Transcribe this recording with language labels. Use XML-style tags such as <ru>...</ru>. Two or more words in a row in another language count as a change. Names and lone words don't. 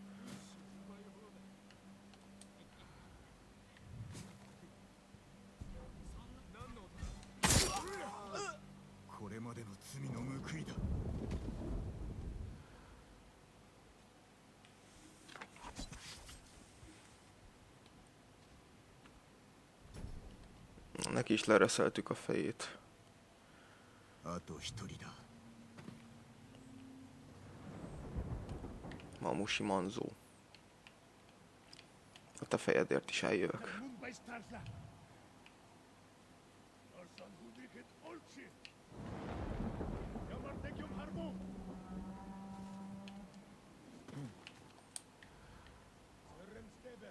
<ja>これまでの罪の報いだ。</ja> <hu>Neki is lereszeltük a fejét.</hu> <ja>あと一人だ。</ja> <hu>Mamusi Manzó. A te fejedért is eljövök. Mumbai Starsla. Orson Hudiket Olchi. Yamar Legium Harwo. Seren Stebe.</hu>